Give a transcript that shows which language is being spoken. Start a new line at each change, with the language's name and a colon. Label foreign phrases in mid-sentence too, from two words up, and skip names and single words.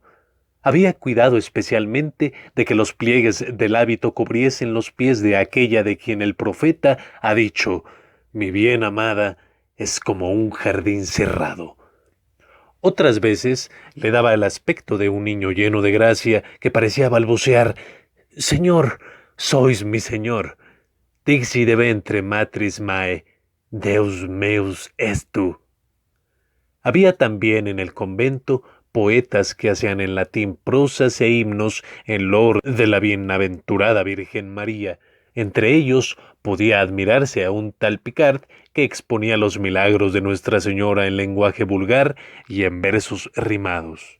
Spanish: Había cuidado especialmente de que los pliegues del hábito cubriesen los pies de aquella de quien el profeta ha dicho: «Mi bien amada es como un jardín cerrado». Otras veces le daba el aspecto de un niño lleno de gracia que parecía balbucear: «Señor, sois mi Señor.
Latin: Dixi de ventre matris mae, Deus meus est tu».
Spanish: Había también en el convento poetas que hacían en latín prosas e himnos en loor de la bienaventurada Virgen María. Entre ellos podía admirarse a un tal Picard que exponía los milagros de Nuestra Señora en lenguaje vulgar y en versos rimados.